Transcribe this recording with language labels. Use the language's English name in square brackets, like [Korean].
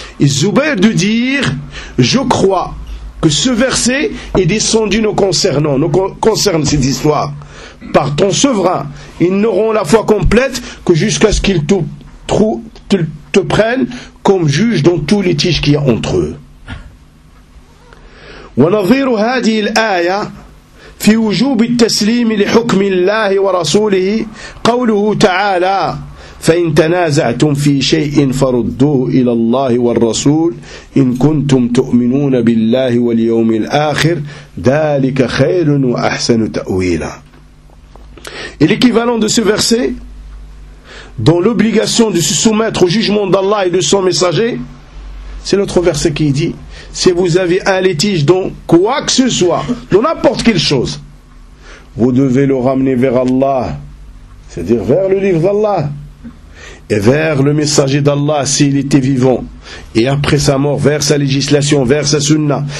[French] Et Zubair de dire, je crois que ce verset est descendu nous concerne cette histoire. Par ton sevrin, ils n'auront la foi complète que jusqu'à ce qu'ils te prennent comme juge dans tout litige qu'il y a entre eux. [Arabic] ونظير هذه الآية في وجوب التسليم لحكم الله ورسوله قوله تعالى فإن تنازعتم في شيء فردوه إلى الله والرسول إن كنتم تؤمنون بالله واليوم الآخر ذلك خير وأحسن تأويلا. [French] Et l'équivalent de ce verset dans l'obligation de se soumettre au jugement d'Allah et de son messager, c'est l'autre verset qui dit, si vous avez un litige dans quoi que ce soit, dans n'importe quelle chose, vous devez le ramener vers Allah, c'est-à-dire vers le livre d'Allah, et vers le messager d'Allah s'il était vivant, et après sa mort, vers sa législation, vers sa sunna.